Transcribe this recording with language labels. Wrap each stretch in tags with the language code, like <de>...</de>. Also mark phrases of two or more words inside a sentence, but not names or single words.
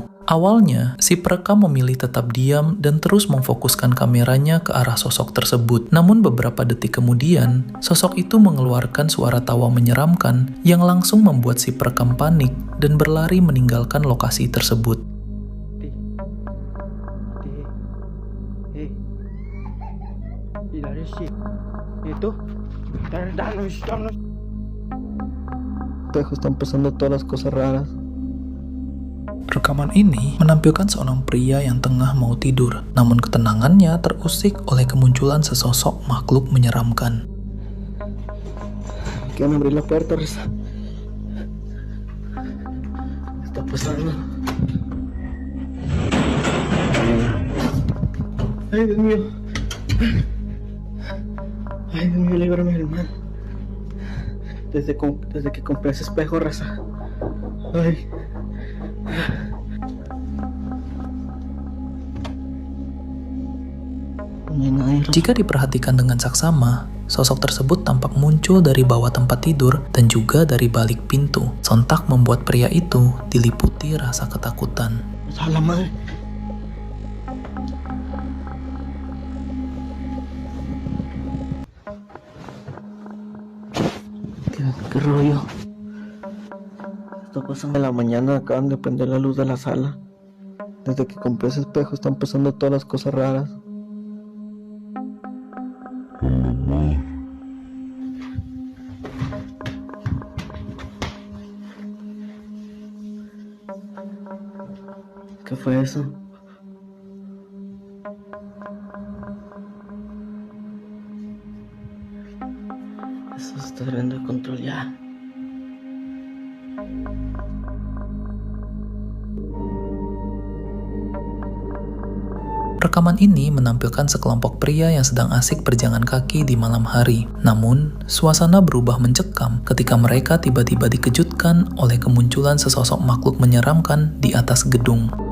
<id>Awalnya, si perekam memilih tetap diam dan terus memfokuskan kameranya ke arah sosok tersebut. Namun beberapa detik kemudian, sosok itu mengeluarkan suara tawa menyeramkan yang langsung membuat si perekam panik dan berlari meninggalkan lokasi tersebut.</id> <es>Espejos están pasando todas las cosas raras.</es> <id>Rekaman ini menampilkan seorang pria yang tengah mau tidur, namun ketenangannya terusik oleh kemunculan sesosok makhluk menyeramkan.</id> <es>Quieren abrir la puerta, Reza. Está pasando. Ay, Dios mío. Ay, Dios mío, líbrame del mal. Desde que compré ese espejo, Reza. Ay.</es> <id>Jika diperhatikan dengan saksama, sosok tersebut tampak muncul dari bawah tempat tidur dan juga dari balik pintu. Sontak membuat pria itu diliputi rasa ketakutan. Salah,</id> <es>madre. ¿Qué rollo? Está pasando en la mañana, acaban de prender la luz de la sala. Desde que compré ese espejo están pasando todas las cosas raras. ¿Qué fue eso? Eso se está saliendo de control ya.</es> <id>Rekaman ini menampilkan sekelompok pria yang sedang asik berjalan kaki di malam hari. Namun, suasana berubah mencekam ketika mereka tiba-tiba dikejutkan oleh kemunculan sesosok makhluk menyeramkan di atas gedung.</id>